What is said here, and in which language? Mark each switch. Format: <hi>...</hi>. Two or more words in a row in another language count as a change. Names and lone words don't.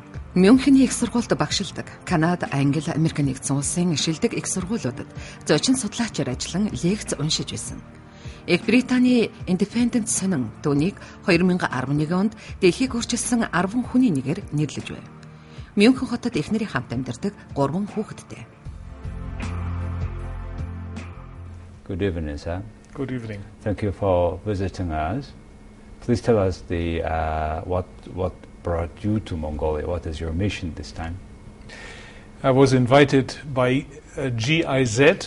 <mn>Мюнхений их сургуульд багшилдаг, Канад, Англи, Америкийн нэгдсэн улсын шилдэг их сургуулиудад зочин судлаачаар ажиллан лекц уншиж байсан. Их Британийн Индепендент сонин, түүнийг 2011 онд Дэлхийг Өөрчилсэн 10 хүний нэгээр нэрлэж байв. Мюнхен хотод эхнэрийн хамт амьдардаг 3 хүүхэдтэй.</mn> <en>Good evening, sir. Good evening. Thank you for visiting us. Please tell us what brought you to Mongolia. What is your mission this time? I was invited by GIZ.</en>